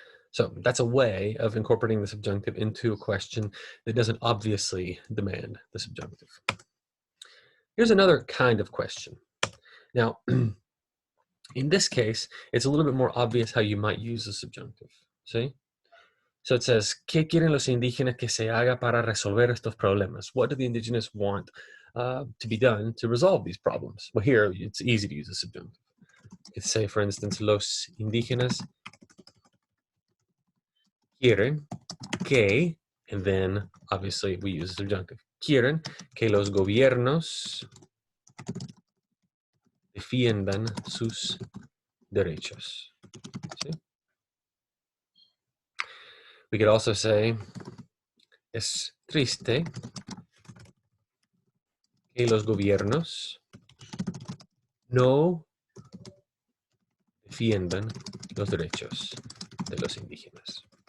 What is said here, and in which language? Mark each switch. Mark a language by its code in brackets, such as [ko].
[en] So that's a way of incorporating the subjunctive into a question that doesn't obviously demand the subjunctive. Here's another kind of question. Now, in this case, it's a little bit more obvious how you might use the subjunctive. See? So it says, [es] ¿qué quieren los indígenas que se haga para resolver estos problemas? [en] What do the indigenous want to be done to resolve these problems? Well, here, it's easy to use a subjunctive. You could say, for instance, [es] los indígenas quieren que, [en] and then obviously we use the subjunctive. [es] Quieren que los gobiernos defiendan sus derechos. ¿Sí? [en] We could also say, [es] es triste que los gobiernos no defiendan los derechos de los indígenas.